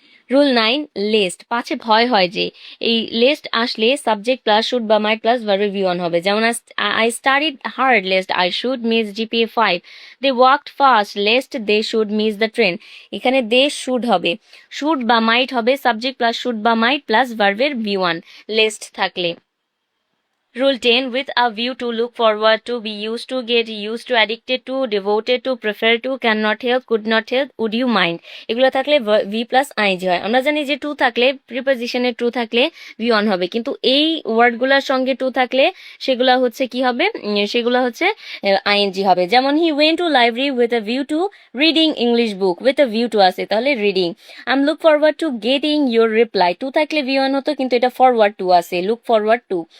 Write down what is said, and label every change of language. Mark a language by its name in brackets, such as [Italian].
[Bangla] Rule 9, least. পাছে ভয় হয় যে, এই লেস্ট আসলে সাবজেক্ট প্লাস শুড বা মাইট প্লাস ভার্বে ভি1 হবে। যেমন [English] I studied hard lest I should miss GPA 5। They walked fast lest they should miss the train. [Bangla] এখানে দে শুড হবে, শুড বা মাইট হবে সাবজেক্ট প্লাস শুড বা মাইট প্লাস ভার্বের ভি1 লেস্ট থাকলে। [English] Rule 10, with a view to, look forward to, be used to, get used to, addicted to, devoted to, prefer to, cannot help, could not help, would you mind। [Bangla] এগুলো থাকলে V plus IG হয়। আমরা জানি যে two থাকলে প্রিপোজিশনে two থাকলে V on হবে, কিন্তু এই ওয়ার্ডগুলোর সঙ্গে টু থাকলে সেগুলা হচ্ছে কি হবে, সেগুলা হচ্ছে আইএনজি হবে। যেমন [English] he went to library with a view to reading English book, with a view to [Bangla] আছে তাহলে [English] Reading. I am look forward to getting your reply, [Bangla] two থাকলে ভি ওয়ান হতো কিন্তু এটা ফরওয়ার্ড টু আছে, [English] Look forward to.